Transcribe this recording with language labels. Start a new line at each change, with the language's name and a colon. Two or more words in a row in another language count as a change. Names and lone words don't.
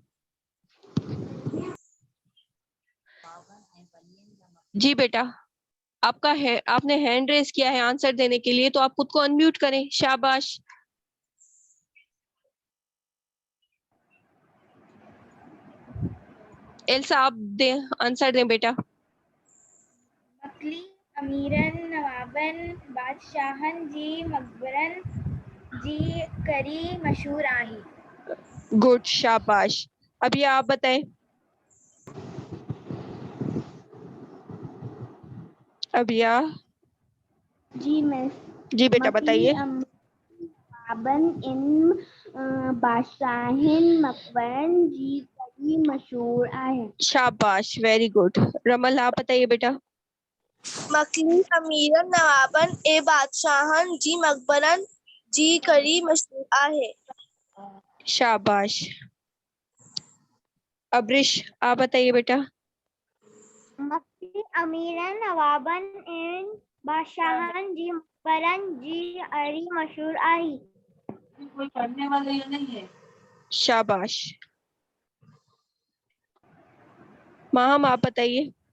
Hindi: जी बेटा, आपका है, आपने
English: hand raise
Hindi: किया है आंसर देने के लिए, तो आप खुद को अनम्यूट करें। शाबाश। एल्सा आप दे आंसर दें बेटा।
Sindhi: मकली अमीरन नवाबन बादशाहन जी मकबरन जी करी मशहूर आही।
Hindi: गुड, शाबाश। अब ये आप बताएं। अब या जी मैं जी बेटा बताइए।
Sindhi: नवाबन इन बादशाहिन मकबरन जी करी मशहूर आही।
Hindi: शाबाश,
English: very good.
Hindi: रमल आप बताइए बेटा।
Sindhi: मकली अमीरन नवाबन ए बादशाहन जी मकबरन जी करी मशहूर आहे।
Hindi: शाबाश। अब्रिश आप बताइए बेटा।
Sindhi: मक्की अमीरन नवाबन इन बादशाहन जी मकबरन जी अरी मशहूर आई।
Hindi: कोई पढ़ने वाले ये नहीं है। शाबाश। माहम आप बताइए।